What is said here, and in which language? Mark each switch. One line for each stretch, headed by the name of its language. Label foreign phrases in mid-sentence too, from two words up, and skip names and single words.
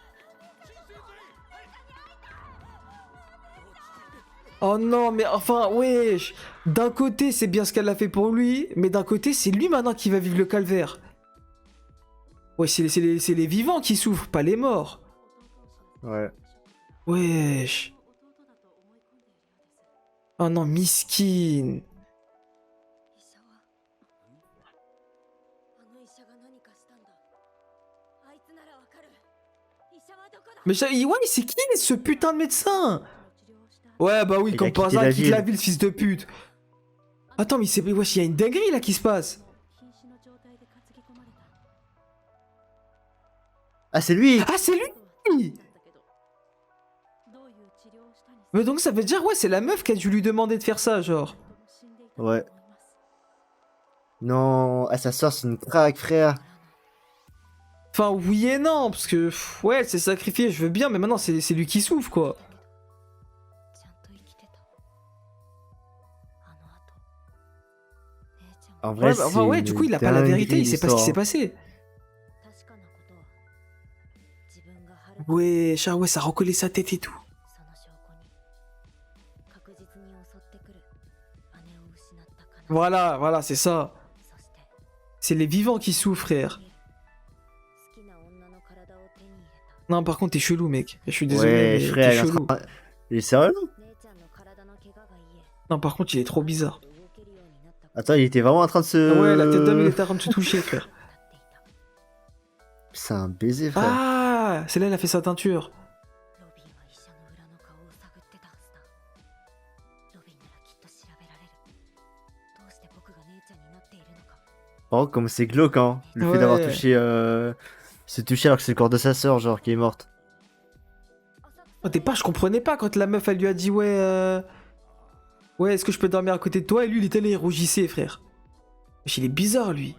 French: Oh non, mais enfin, wesh. D'un côté, c'est bien ce qu'elle a fait pour lui, mais d'un côté, c'est lui maintenant qui va vivre le calvaire. Ouais, c'est les vivants qui souffrent, pas les morts. Ouais. Wesh. Oh non, miskin.
Japanese: 医者はあの医者が何かしたんだ。あいつならわかる。医者はどこだ。
French: Mais ouais, c'est qui ce putain de médecin? Ouais, bah oui, Il a comme par quitté hasard, la il quitte la ville. ville, fils de pute. Attends, mais c'est... Wesh, il y a une dinguerie là qui se passe.
Japanese: 瀕死の状態で担ぎ込まれた。
French: Ah, c'est lui. Ah, c'est lui.
Japanese: どういう治療をしたに
French: Mais donc ça veut dire, ouais, c'est la meuf qui a dû lui demander de faire ça, genre.
Japanese: 死んでいたと
French: Ouais.
Japanese: 思います。
French: Non, ah, sa soeur, c'est une craque, frère. Enfin, oui et non, parce que, ouais, elle s'est sacrifiée, je veux bien, mais maintenant, c'est lui qui souffre, quoi.
Japanese: ちゃんと生きてた。あの後、姉ちゃん
French: En
Japanese: が
French: vrai, Ouais, bah, enfin, c'est ouais, du coup, il a pas la vérité, il sait pas ce qui s'est passé.
Japanese: 確かなことは自分が春
French: Ouais, ouais, ça recollait sa tête et tout.
Japanese: その証拠に確実に襲ってくる姉を失った悲しみ
French: Voilà, c'est ça.
Japanese: そして
French: C'est les vivants qui souffrent, frère.
Japanese: 好きな女の体を手に入れた
French: Non, par contre, t'es chelou, mec. Je suis désolé, Ouais, mais frère, t'es il est en chelou. train- il est sérieux, non?
Japanese: 姉ちゃんの体の怪我が癒え
French: Non, par contre, il est trop bizarre.
Japanese: 動けるようになったこと
French: Attends, il était vraiment en train de se... Ouais, la tête d'homme, il était en train de se toucher, frère.
Japanese: だっていた
French: C'est un baiser, frère. Ah, c'est là, elle a fait sa teinture.
Japanese: ロビンは医者の裏の顔を探ってたはずだロビンならきっと調べられるどうして僕が姉ちゃんになっているのか
French: Par contre, comme c'est glauque, hein. Le Ouais. fait d'avoir touché... Se toucher alors que c'est le corps de sa soeur, genre, qui est morte. Au départ, je comprenais pas quand la meuf, elle lui a dit, ouais, ouais, est-ce que je peux dormir à côté de toi? Et lui, il était là, il rougissait, frère. Wesh, il est bizarre, lui.